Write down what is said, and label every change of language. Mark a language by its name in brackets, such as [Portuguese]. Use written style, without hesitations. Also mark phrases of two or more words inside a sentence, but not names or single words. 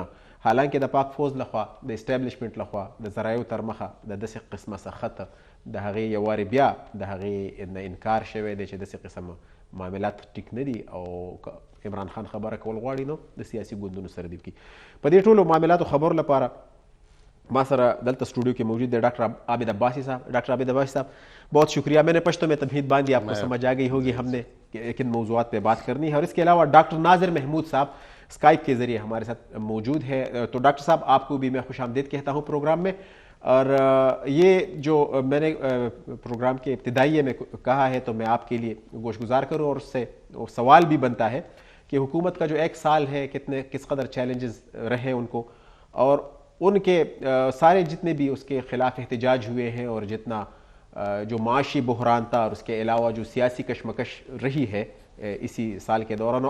[Pashto] حالانکه د پاک فوز لخوا د اسټابلیشمنټ لخوا د ذرایعو تر مخه د داسې قسمه سخته د هغې یو وارې بیا د هغې نه انکار شوی دی چې داسې قسم معاملات ټیک نه دي او عمران خان خبره کول غواړي نو د سیاسي ګوندونو سره دي کړي. په دې ټولو معاملاتو خبرو لپاره ما سره دلتا [Urdu] سٹوڈیو کے موجود ہے ڈاکٹر عابد عباسی صاحب. ڈاکٹر عابد عباسی صاحب، بہت شکریہ۔ میں نے پشتو میں تمہید باندھی، آپ کو سمجھ آ گئی ہوگی ہم نے کن موجود پہ بات کرنی ہے. اور اس کے علاوہ ڈاکٹر ناظر محمود صاحب سکائپ کے ذریعے ہمارے ساتھ موجود ہے. تو ڈاکٹر صاحب آپ کو بھی میں خوش آمدید کہتا ہوں پروگرام میں۔ اور یہ جو میں نے پروگرام کے ابتدائیے میں کہا ہے تو میں آپ کے لیے گوش گزار کروں اور اس سے سوال بھی بنتا ہے کہ حکومت کا جو ایک سال ہے کس قدر چیلنجز رہے ان کو اور ان کے سارے جتنے بھی اس کے خلاف احتجاج ہوئے ہیں اور جتنا جو معاشی بحران تھا اور اس کے علاوہ جو سیاسی کشمکش رہی ہے اسی سال کے دوران.